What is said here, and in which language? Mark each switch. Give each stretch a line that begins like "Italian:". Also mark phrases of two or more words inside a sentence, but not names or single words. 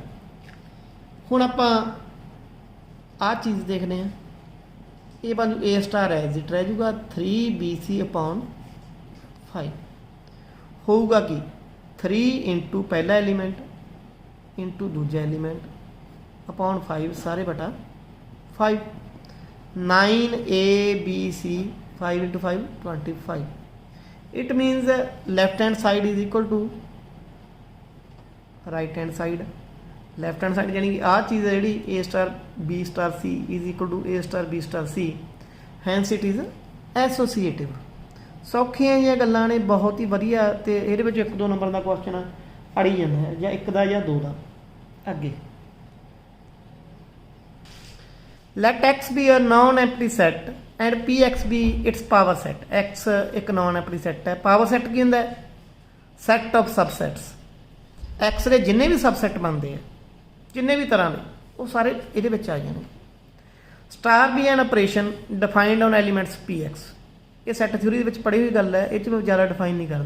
Punjabi: ਹੁਣ ਆਪਾਂ ਆਹ ਚੀਜ਼ ਦੇਖਦੇ ਹਾਂ, ਇਹ ਬਣ ਜੂ
English: A star
Punjabi: ਐਗਜ਼ਿਟ ਰਹਿ ਜੂਗਾ 3BC upon 5, ਹੋਊਗਾ ਕੀ 3 into ਪਹਿਲਾ ਐਲੀਮੈਂਟ into ਦੂਜਾ ਐਲੀਮੈਂਟ upon 5 ਸਾਰੇ ਬਟਾ 5, 9ABC 5 into 5 25।
English: it means left hand side is equal to right hand side। left hand side
Punjabi: ਯਾਨੀ ਕਿ ਆਹ ਚੀਜ਼ ਹੈ ਜਿਹੜੀ
English: A star B star C is equal to A star B star C, hence it is associative।
Punjabi: ਸੌਖੀਆਂ ਜਿਹੀਆਂ ਗੱਲਾਂ ਨੇ, ਬਹੁਤ ਹੀ ਵਧੀਆ, ਤੇ ਇਹਦੇ ਵਿੱਚ 1-2 ਨੰਬਰ ਦਾ ਕੁਐਸਚਨ ਅੜੀ ਜਾਂਦਾ ਹੈ, ਜਾਂ 1 ਦਾ ਜਾਂ 2 ਦਾ।
English: ਅੱਗੇ let X be a non-empty set and Px be its power set।
Punjabi: X ਇੱਕ
English: non-empty set
Punjabi: ਹੈ,
English: power set
Punjabi: ਕੀ ਹੁੰਦਾ ਹੈ,
English: set of subsets.
Punjabi: X ਦੇ ਜਿੰਨੇ ਵੀ ਸਬਸੈਟ ਬਣਦੇ ਆ, ਜਿੰਨੇ ਵੀ ਤਰ੍ਹਾਂ ਦੇ, ਉਹ ਸਾਰੇ ਇਹਦੇ ਵਿੱਚ ਆ ਜਾਣਗੇ।
English: star be an operation defined on elements Px,
Punjabi: ਇਹ
English: set theory
Punjabi: ਦੇ ਵਿੱਚ ਪੜ੍ਹੀ ਹੋਈ ਗੱਲ ਹੈ, ਇਹ 'ਚ ਮੈਂ ਜ਼ਿਆਦਾ ਡਿਫਾਈਨ ਨਹੀਂ ਕਰਨਾ।